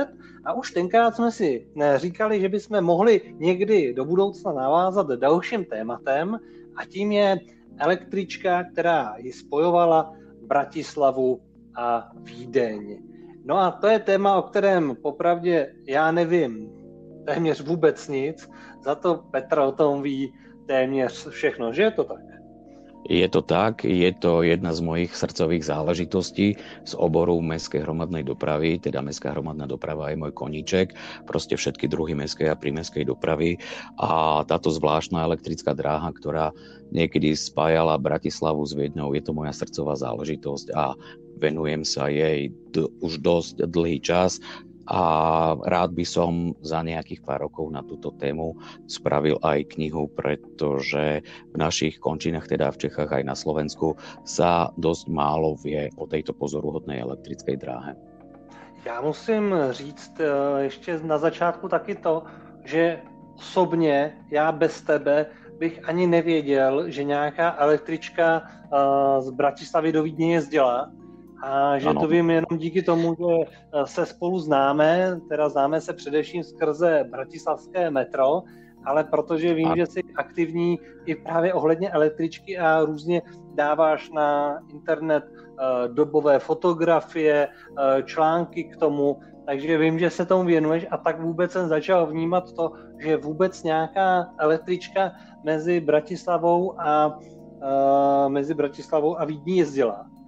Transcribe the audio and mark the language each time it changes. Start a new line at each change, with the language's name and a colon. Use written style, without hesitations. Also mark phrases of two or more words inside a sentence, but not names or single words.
Czech: A už tenkrát jsme si říkali, že bychom mohli někdy do budoucna navázat dalším tématem, a tím je električka, která ji spojovala Bratislavu a Vídeň. No a to je téma, o kterém popravdě já nevím téměř vůbec nic, za to Petra o tom ví téměř všechno, že je to tak?
Slovak: Je to tak, je to jedna z mojich srdcových záležitostí z oboru mestskej hromadnej dopravy, teda mestská hromadná doprava je môj koníček, proste všetky druhy mestskej a prímestskej dopravy a táto zvláštna elektrická dráha, ktorá niekedy spájala Bratislavu s Viedňou, je to moja srdcová záležitosť a venujem sa jej už dosť dlhý čas. A rád by som za nejakých pár rokov na túto tému spravil aj knihu, pretože v našich končinách, teda v Čechách aj na Slovensku, sa dosť málo vie o tejto pozoruhodnej elektrickej dráhe.
Czech: Já musím říct ještě na začátku taky to, že osobně já bez tebe bych ani nevěděl, že nějaká električka z Bratislavy do Vídně jezdila. A že ano. to vím jenom díky tomu, že se spolu známe, teda známe se především skrze bratislavské metro, ale protože vím, že jsi aktivní i právě ohledně električky a různě dáváš na internet dobové fotografie, články k tomu, takže vím, že se tomu věnuješ a tak vůbec jsem začal vnímat to, že vůbec nějaká električka mezi Bratislavou a Vídní jezdila.